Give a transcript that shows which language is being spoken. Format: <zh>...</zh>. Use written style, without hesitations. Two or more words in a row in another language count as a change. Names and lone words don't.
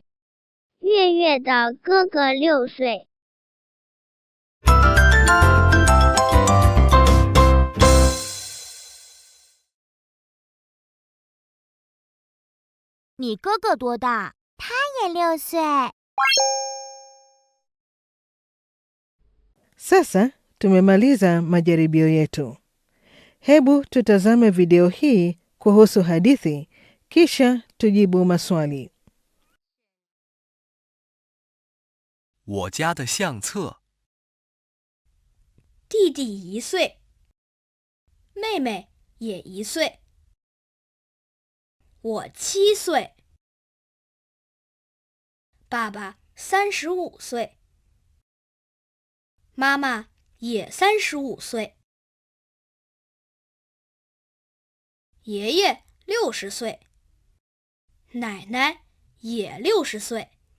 <zh>月月的哥哥6岁。你哥哥多大？他也6岁。</zh> <sw>Sasa tumemaliza majaribio yetu. Hebu tutazame video hii kuhusu hadithi, kisha tujibu maswali.</sw> <zh>我家的相册。弟弟1岁，妹妹也1岁。我7岁，爸爸35岁，妈妈也35岁，爷爷60岁，奶奶也60岁。</zh>